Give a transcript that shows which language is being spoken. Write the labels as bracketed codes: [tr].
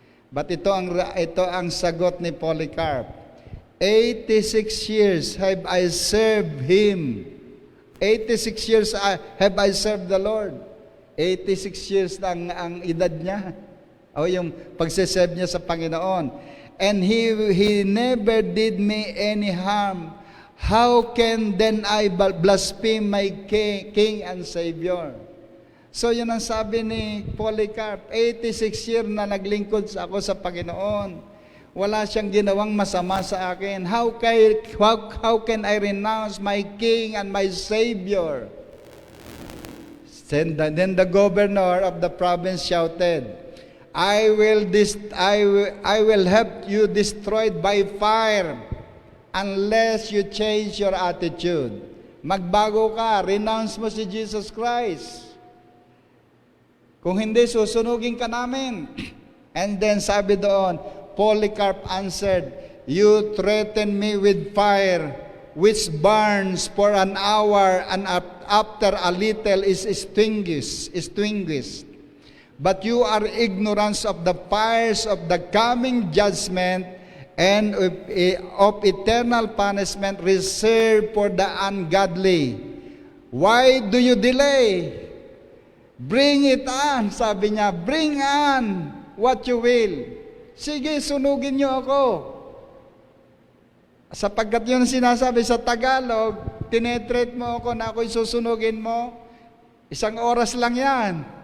[tl] But ito ang sagot ni Polycarp. [en] 86 years have I served Him. 86 years have I served the Lord. [tl] 86 years na ang edad niya. O yung pagsiserve niya sa Panginoon. [en] And He never did me any harm. How can then I blaspheme my King and Savior? [tl] So yun ang sabi ni Polycarp, 86 years na naglingkod ako sa Panginoon. Wala siyang ginawang masama sa akin. [en] How can I renounce my King and my Savior? Then the governor of the province shouted, I will have you destroyed by fire unless you change your attitude. [tl] Magbago ka, renounce mo si Jesus Christ. Kung hindi, susunugin ka namin. [en] And then [tl] sabi doon, [en] Polycarp answered, "You threaten me with fire, which burns for an hour, and after a little is extinguished. But you are ignorant of the fires of the coming judgment and of eternal punishment reserved for the ungodly. Why do you delay? Bring it on," [tl] sabi niya, [en] "bring on what you will." [tl] Sige, sunugin niyo ako. Sapagkat yun sinasabi sa Tagalog, tinetreat mo ako na ako'y susunugin mo, 1 oras lang yan.